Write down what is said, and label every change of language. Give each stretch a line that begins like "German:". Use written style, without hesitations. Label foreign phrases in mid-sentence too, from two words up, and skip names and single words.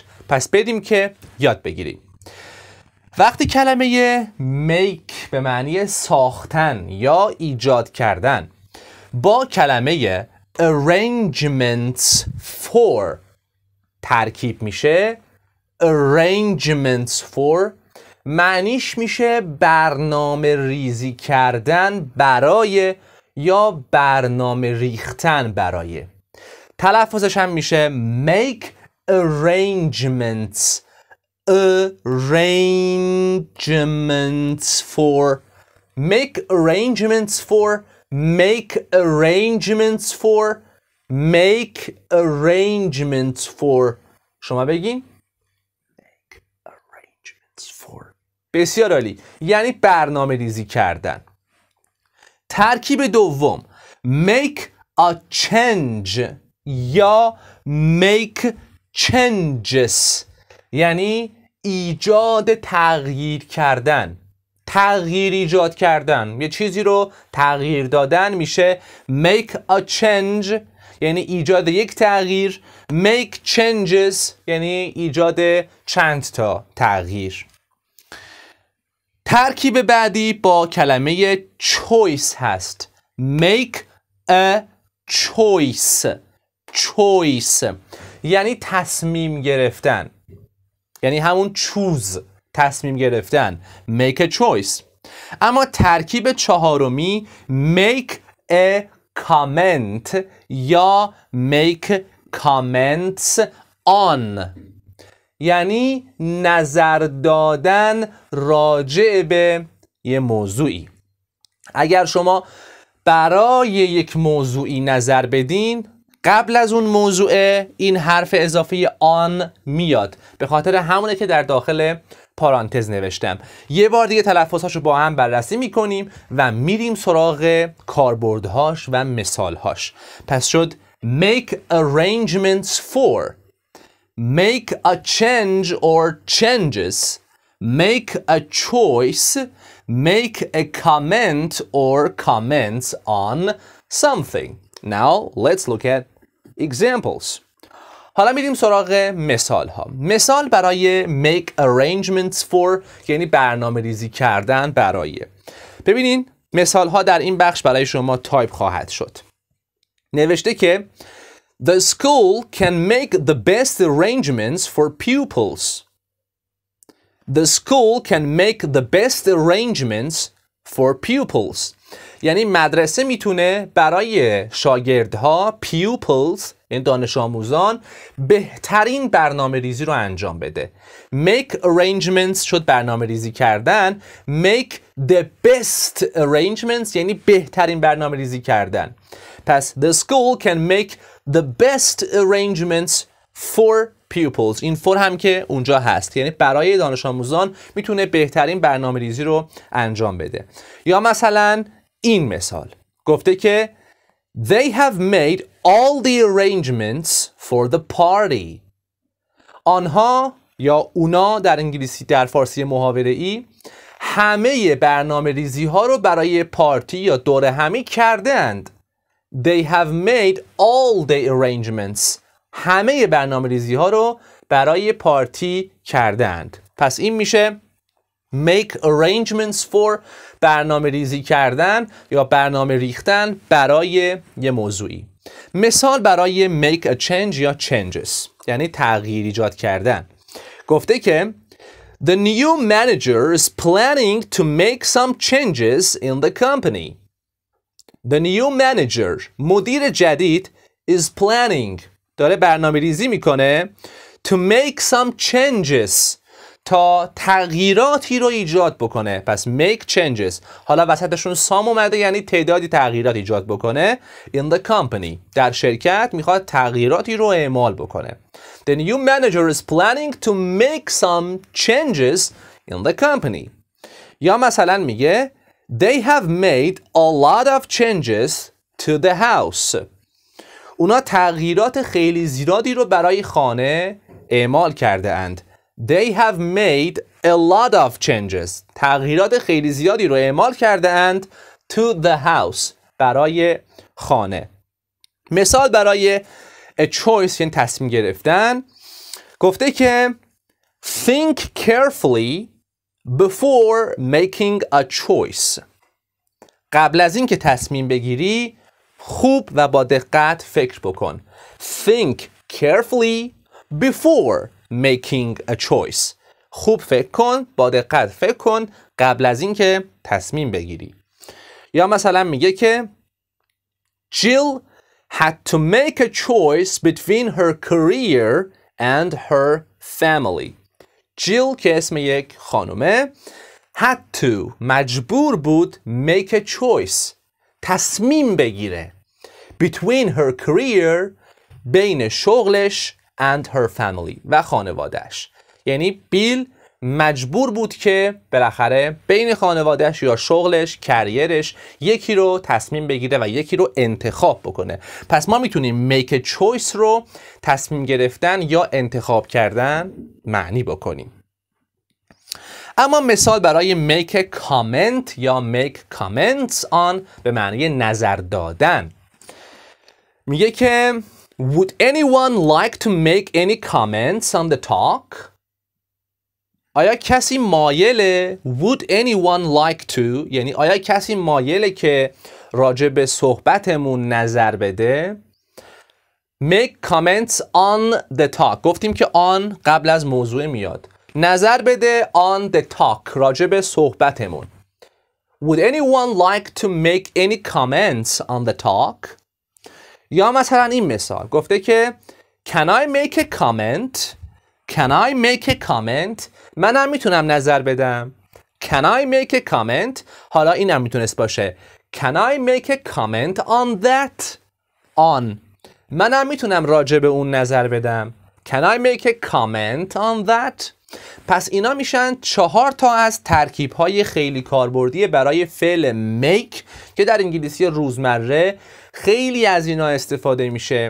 Persian: پس بریم که یاد بگیریم. وقتی کلمه make به معنی ساختن یا ایجاد کردن با کلمه
English: arrangements for
Persian: ترکیب میشه،
English: arrangements for
Persian: معنیش میشه برنامه ریزی کردن برای یا برنامه ریختن برای. تلفظش هم میشه
English: make arrangements for make arrangements for make arrangements for make arrangements for
Persian: شما بگین
English: make arrangements for.
Persian: بسیار عالی، یعنی برنامه ریزی کردن. ترکیب دوم
English: make a change
Persian: یا
English: make changes
Persian: یعنی ایجاد تغییر کردن، تغییر ایجاد کردن، یه چیزی رو تغییر دادن میشه
English: make a change
Persian: یعنی ایجاد یک تغییر،
English: make changes
Persian: یعنی ایجاد چند تا تغییر. ترکیب بعدی با کلمه choice هست،
English: make a choice
Persian: یعنی تصمیم گرفتن، یعنی همون choose تصمیم گرفتن،
English: make a choice.
Persian: اما ترکیب چهارمی
English: make a comment
Persian: یا
English: make comments on
Persian: یعنی نظر دادن راجع به یه موضوعی. اگر شما برای یک موضوعی نظر بدین، قبل از اون موضوع این حرف اضافه on میاد، به خاطر همونه که در داخل پارانتز نوشتم. یه بار دیگه تلفظهاشو با هم بررسی میکنیم و میریم سراغ کاربردهاش و مثالهاش. پس شد
English: make arrangements for make a change or changes make a choice make a comment or comments on something. Now let's look at examples.
Persian: حالا میریم سراغ مثال ها. مثال برای
English: make arrangements for
Persian: یعنی برنامه ریزی کردن برای. ببینین مثال ها در این بخش برای شما تایپ خواهد شد. نوشته که
English: The school can make the best arrangements for pupils. The school can make the best arrangements for pupils.
Persian: یعنی مدرسه میتونه برای شاگردها pupils این دانش آموزان بهترین برنامه ریزی رو انجام بده.
English: make arrangements
Persian: شد برنامه ریزی کردن،
English: make the best arrangements
Persian: یعنی بهترین برنامه ریزی کردن.
English: پس the school can make the best arrangements for pupils.
Persian: این for هم که اونجا هست، یعنی برای دانش آموزان میتونه بهترین برنامه ریزی رو انجام بده. یا مثلا این مثال گفته که
English: They have made all the arrangements for the party.
Persian: آنها یا اونا در انگلیسی در فارسی محاوره‌ای همه برنامه ریزی ها رو برای پارتی یا دور همی کردند.
English: They have made all the arrangements.
Persian: همه برنامه ریزی ها رو برای پارتی کردند. پس این میشه
English: make arrangements for
Persian: برنامه ریزی کردن یا برنامه ریختن برای یه موضوعی. مثال برای
English: make a change
Persian: یا changes یعنی تغییر ایجاد کردن. گفته که
English: The new manager is planning to make some changes in the company. The new manager
Persian: مدیر جدید
English: is planning
Persian: داره برنامه ریزی میکنه
English: to make some changes
Persian: تا تغییراتی رو ایجاد بکنه. پس
English: make changes
Persian: حالا وسطشون سام اومده یعنی تعدادی تغییرات ایجاد بکنه.
English: in the company
Persian: در شرکت میخواد تغییراتی رو اعمال بکنه.
English: The new manager is planning to make some changes in the company.
Persian: یا مثلا میگه
English: They have made a lot of changes to the house.
Persian: اونا تغییرات خیلی زیادی رو برای خانه اعمال کرده اند.
English: They have made a lot of changes.
Persian: تغییرات خیلی زیادی رو اعمال کرده اند
English: to the house.
Persian: برای خانه. مثال برای
English: a choice
Persian: یعنی تصمیم گرفتن گفته که
English: think carefully before making a choice.
Persian: قبل از اینکه تصمیم بگیری خوب و با دقت فکر بکن.
English: Think carefully before making a choice.
Persian: خوب فکر کن، با دقت فکر کن قبل از اینکه تصمیم بگیری. یا مثلا میگه که
English: Jill had to make a choice between her career and her family.
Persian: Jill که اسم یک خانومه
English: had to
Persian: مجبور بود
English: make a choice
Persian: تصمیم بگیره
English: between her career
Persian: بین شغلش
English: and her family
Persian: و خانوادهش. یعنی بیل مجبور بود که بالاخره بین خانوادهش یا شغلش کریرش یکی رو تصمیم بگیره و یکی رو انتخاب بکنه. پس ما میتونیم
English: make a choice
Persian: رو تصمیم گرفتن یا انتخاب کردن معنی بکنیم. اما مثال برای
English: make a comment یا make comments on
Persian: به معنی نظر دادن میگه که
English: Would anyone like to make any comments on the talk?
Persian: آیا کسی مایله
English: Would anyone like to
Persian: یعنی آیا کسی مایله که راجع به صحبتمون نظر بده؟
English: Make comments on the talk
Persian: گفتیم که on قبل از موضوع میاد. نظر بده
English: on the talk
Persian: راجع به صحبتمون.
English: Would anyone like to make any comments on the talk?
Persian: یا مثلا این مثال گفته که
English: Can I make a comment? Can I make a comment?
Persian: منم میتونم نظر بدم.
English: Can I make a comment?
Persian: حالا اینم میتونست باشه
English: Can I make a comment on that?
Persian: On منم میتونم راجع به اون نظر بدم.
English: Can I make a comment on that?
Persian: پس اینا میشن 4 تا از ترکیب‌های خیلی کاربردی برای فعل make که در انگلیسی روزمره خیلی از اینا استفاده میشه.